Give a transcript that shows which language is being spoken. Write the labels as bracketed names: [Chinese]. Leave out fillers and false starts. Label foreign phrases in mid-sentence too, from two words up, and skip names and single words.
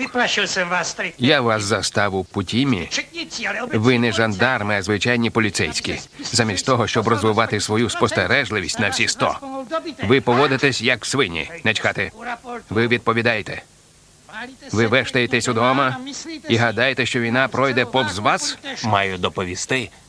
[Czech] Vyplašil jsem vás, tady. [Ukrainian] Я вас застав у Путімі. [Czech] Četníci, ale obecně. [Ukrainian] Ви не жандарми, а звичайні поліцейські. Замість того, щоб розвивати свою спостережливість на всі 100. Ви поводитесь як свині, не чхати. Ви відповідаєте. Ви вештаєтесь удома і гадаєте, що війна пройде повз вас?